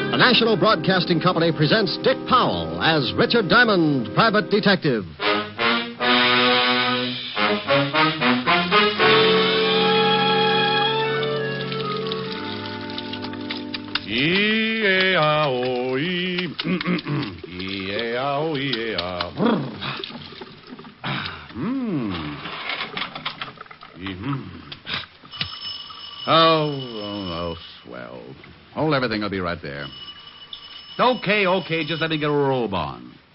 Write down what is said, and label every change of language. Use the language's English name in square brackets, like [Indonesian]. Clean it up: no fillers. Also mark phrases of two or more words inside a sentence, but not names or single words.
[English] National Broadcasting Company presents Dick Powell as Richard Diamond, Private Detective. E-A-O-E. E-A-O-E-A. Oh, swell. Hold everything. I'll be right there. Okay. Just let me get a robe on.